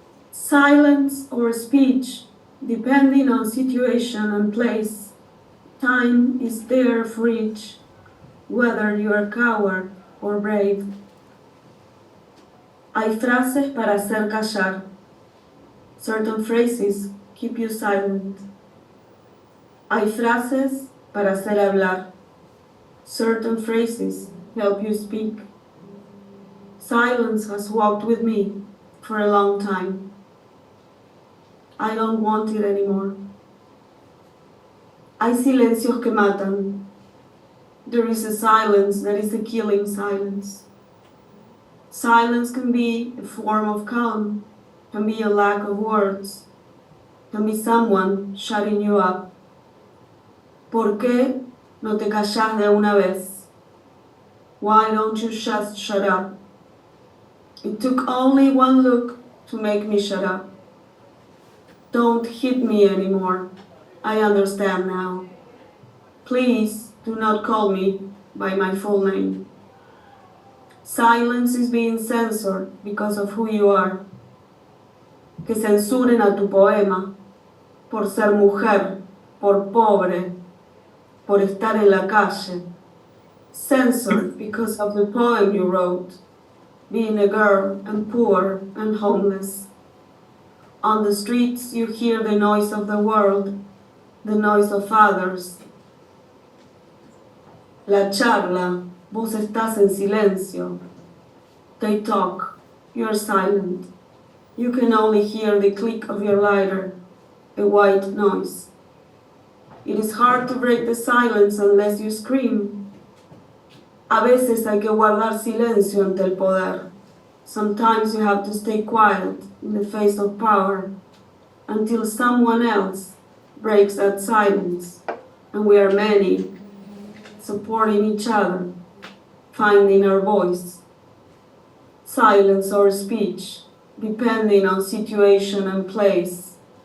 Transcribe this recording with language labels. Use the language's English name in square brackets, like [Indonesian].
[English] Silence or speech, depending on situation and place. Time is there for each, whether you are coward or brave. [Spanish] Hay frases para hacer callar. [English] Certain phrases keep you silent. [Spanish] Hay frases para hacer hablar. [English] Certain phrases help you speak. Silence has walked with me for a long time. I don't want it anymore. [Spanish] Hay silencios que matan. [English] There is a silence that is a killing silence. Silence can be a form of calm, can be a lack of words, can be someone shutting you up. [Spanish] ¿Por qué no te callas de una vez? [English] Why don't you just shut up? It took only one look to make me shut up. Don't hit me anymore. I understand now. Please do not call me by my full name. Silence is being censored because of who you are. [Spanish] Que censuren a tu poema por ser mujer, por pobre, por estar en la calle. [English] Censored because of the poem you wrote, being a girl and poor and homeless. On the streets you hear the noise of the world, the noise of others. [Spanish] La charla, vos estás en silencio. [English] They talk, you're silent. You can only hear the click of your lighter, a white noise. It is hard to break the silence unless you scream. [Spanish] A veces hay que guardar silencio ante el poder. [English] Sometimes you have to stay quiet in the face of power until someone else breaks that silence. And we are many, supporting each other, finding our voice. silence or speech, depending on situation and place.